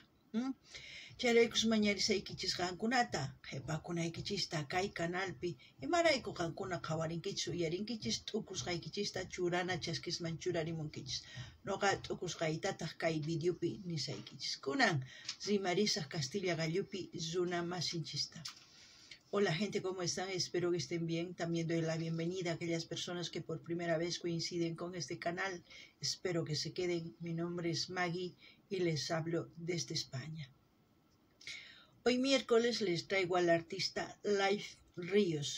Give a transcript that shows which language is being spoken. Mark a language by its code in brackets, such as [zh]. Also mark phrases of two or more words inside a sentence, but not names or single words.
[qu] Chayraykus mañarisaykichis qankunata, qhipakunaykichista kay canalpi, imarayku qankuna qhawarinkichis uyarinkichis t'ukusqaykichista churana chaskisman churarimunkichis. Nuqa t'ukusqaytataq kay videopi nisaykichis. Kunan rimarisaq Castilla Gallupi runa masinchista. [es] Hola gente, ¿cómo están? Espero que estén bien. También doy la bienvenida a aquellas personas que por primera vez coinciden con este canal. Espero que se queden. Mi nombre es Maggie y les hablo desde España. Hoy miércoles les traigo al artista Live Ríos.